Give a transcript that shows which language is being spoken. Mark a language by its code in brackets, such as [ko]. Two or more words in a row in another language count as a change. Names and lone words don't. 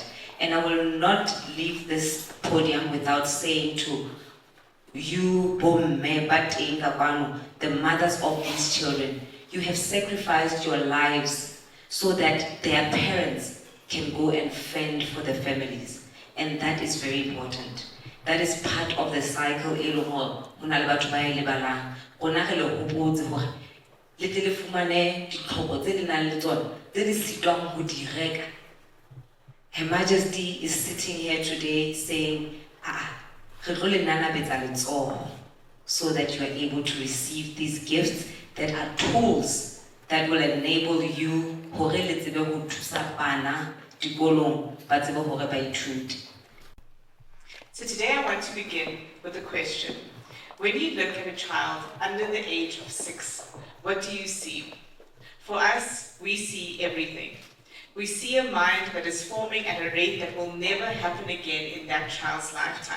[en] And I will not leave this podium without saying to you, the mothers of these children, you have sacrificed your lives so that their parents can go and fend for the families. And that is very important. That is part of the cycle [st] e leng hore ho na le batho ba e lebalang. Rona re le hopotse hore le tle le fumane ditlhoko tse di nang le tsona tse di sitwang ho di reka. [en] Her Majesty is sitting here today saying, [st] re tlo le nanabetsa letsoho, [en] so that you are able to receive these gifts that are tools that will enable you [st] hore le tsebe ho thusa bana dikolong ba tsebe hore ba ithute. [en] So today I want to begin with a question. When you look at a child under the age of 6, what do you see? For us, we see everything. We see a mind that is forming at a rate that will never happen again in that child's lifetime.